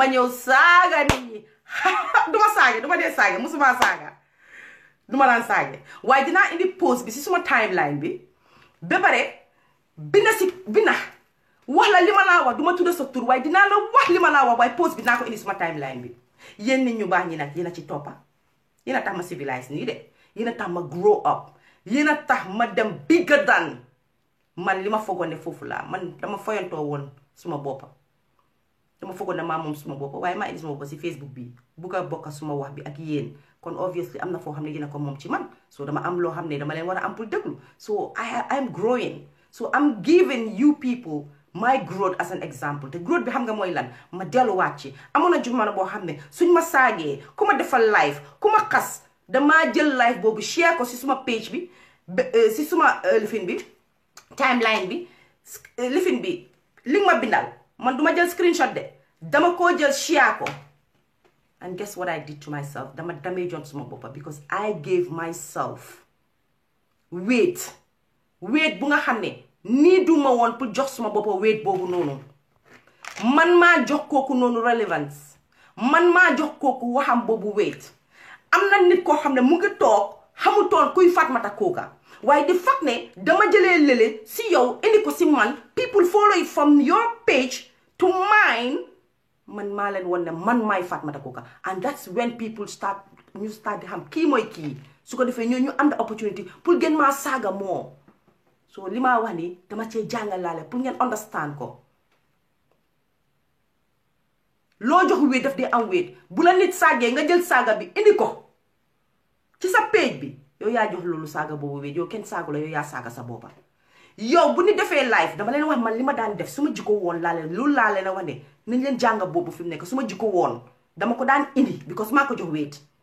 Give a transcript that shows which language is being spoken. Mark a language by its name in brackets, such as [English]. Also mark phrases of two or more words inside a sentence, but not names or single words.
[Wolof] ñëw saaga nit ñi duma dee saaga musuma saaga duma daan saaga waaye dinaa indi post bi si suma timeline bi ba pare bina wax la li ma laa wax duma tudda sa tur waaye dinaa la wax li ma laa wax waaye post bi dinaa ko indi suma timeline bi yéen nit ñu baax ñi nag yéen a ci toppa yéen a tax ma civilise nii de yéen a tax ma [English] grow up [Wolof] yéen a tax ma dem [English] bigger than [Wolof] man li ma foogoon ne foofu laa man dama foyantoo woon suma boppa dama foogoon ne maa moom suma boppa waaye maa indi suma boppa si Facebook bi bugg a bokk suma wax bi ak yéen kon obviously am na foo xam ne yéen a ko moom ci man so dama am loo xam ne dama leen war a am pour déglu [English] so I'm growing so I'm giving you people my growth as an example [Wolof] te growth bi xam nga mooy lan ma delluwaat ci amoon na jamono boo xam ne suñ ma saagee ku ma defal live ku ma xas damaa jël live boobu share ko si suma page bi si suma lifin bi timeline bi lifin bi li ma bindal man duma jël screenshot de dama koo jël share ko [English] and guess what I did to myself [Wolof] dama damage on suma boppa [English] because I gave myself weight [Wolof] bu nga xam ne nii duma woon pour jox suma boppa weight boobu noonu man maa jox kooku noonu relevance man maa jox kooku waxam boobu weight am na nit koo xam ne mu ngi toog xamutoon kuy Fatoumatta Coker waaye di fak ne dama jëlee lële si yow indi ko si man [English] people follow it from your page to mine [Wolof] man maa leen woon ne man maay Fatoumatta Coker [English] and that's when people start [Wolof] di xam kii mooy kii su ko defee ñu am [English] the opportunity [Wolof] pour gën maa saaga moo so li maa wax ni dama cee jàngalaale pour ngeen understand ko loo jox wéet daf dee am wéet bu la nit saagee nga jël saaga bi indi ko ci sa page bi yow yaa jox loolu saaga boobu wéet yow kenn saagu la yow yaa saaga sa boppa yow bu ni defee live dama leen wax man li ma daan def su ma jikko woon laa leen loolu laa leen a wax ne nañ leen jànga boobu fi mu nekk su ma jikko woon dama ko daan indi because maa ko jox wéet